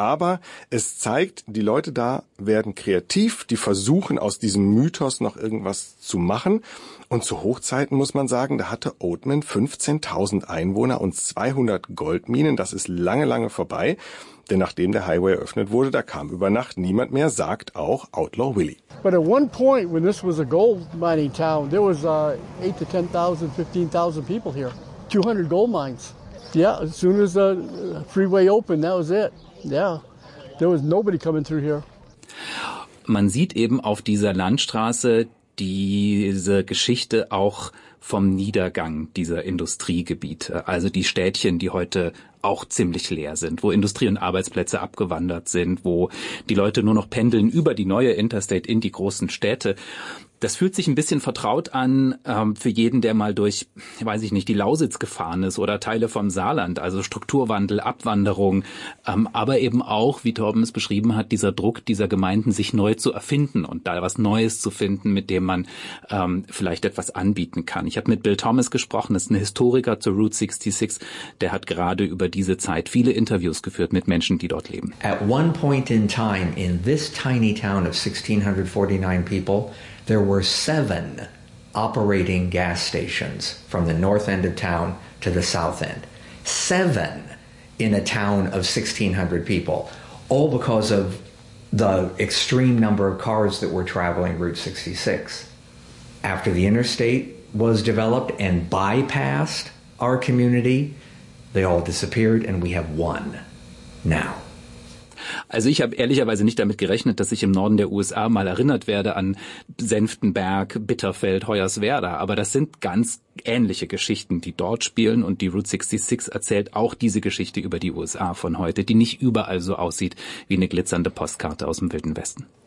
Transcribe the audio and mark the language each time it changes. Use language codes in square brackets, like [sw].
[de] Aber es zeigt, die Leute da werden kreativ, die versuchen aus diesem Mythos noch irgendwas zu machen. Und zu Hochzeiten muss man sagen, da hatte Oatman 15.000 Einwohner und 200 Goldminen. Das ist lange, lange vorbei. Denn nachdem der Highway eröffnet wurde, da kam über Nacht niemand mehr, sagt auch Outlaw Willie. [en] But at one point, when this was a gold mining town, there was 8 to 10,000, 15,000 people here. 200 gold mines. Yeah, as soon as the freeway opened, that was it. Yeah, there was nobody coming through here. [de] Man sieht eben auf dieser Landstraße diese Geschichte auch vom Niedergang dieser Industriegebiete, also die Städtchen, die heute auch ziemlich leer sind, wo Industrie und Arbeitsplätze abgewandert sind, wo die Leute nur noch pendeln über die neue Interstate in die großen Städte. Das fühlt sich ein bisschen vertraut an für jeden, der mal durch, weiß ich nicht, die Lausitz gefahren ist oder Teile vom Saarland, also Strukturwandel, Abwanderung, aber eben auch, wie Torben es beschrieben hat, dieser Druck dieser Gemeinden, sich neu zu erfinden und da was Neues zu finden, mit dem man vielleicht etwas anbieten kann. Ich habe mit Bill Thomas gesprochen, das ist ein Historiker zur Route 66, der hat gerade über diese Zeit viele Interviews geführt mit Menschen, die dort leben. [en] At one point in time, in this tiny town of 1649 people, there were seven operating gas stations from the north end of town to the south end. Seven in a town of 1,600 people, all because of the extreme number of cars that were traveling Route 66. After the interstate was developed and bypassed our community, they all disappeared and we have one now. [de] Also ich habe ehrlicherweise nicht damit gerechnet, dass ich im Norden der USA mal erinnert werde an Senftenberg, Bitterfeld, Hoyerswerda. Aber das sind ganz ähnliche Geschichten, die dort spielen. Und die Route 66 erzählt auch diese Geschichte über die USA von heute, die nicht überall so aussieht wie eine glitzernde Postkarte aus dem Wilden Westen.